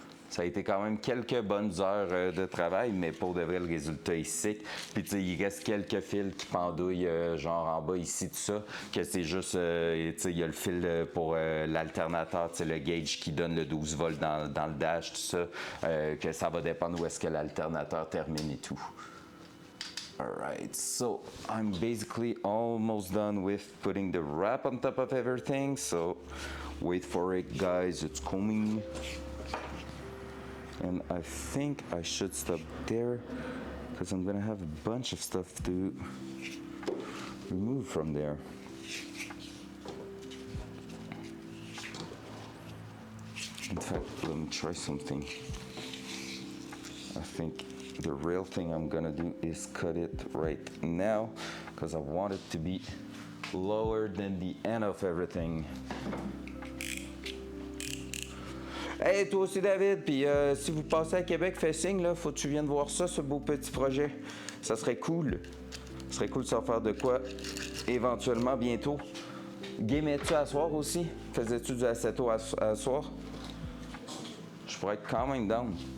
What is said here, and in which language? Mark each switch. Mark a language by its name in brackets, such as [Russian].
[French] Ça a été quand même quelques bonnes heures de travail, mais pour de vrai, le résultat est sick. Puis tu sais, il reste quelques fils qui pendouillent genre en bas ici, tout ça, que c'est juste, tu sais, il y a le fil pour l'alternateur, tu sais, le gauge qui donne le 12 volts dans le dash, tout ça, que ça va dépendre où est-ce que l'alternateur termine et tout. [English] Alright, so I'm basically almost done with putting the wrap on top of everything, so wait for it guys, it's coming. And I think I should stop there because I'm gonna have a bunch of stuff to remove from there. In fact, let me try something. I think the real thing I'm gonna do is cut it right now because I want it to be lower than the end of everything. [French] Hey, toi aussi David, puis si vous passez à Québec, fais signe, là, faut que tu viennes voir ça, ce beau petit projet. Ça serait cool. Ça serait cool de s'en faire de quoi éventuellement bientôt. Gamais-tu à soir aussi? Faisais-tu du assetto à soir? Je pourrais être quand même down.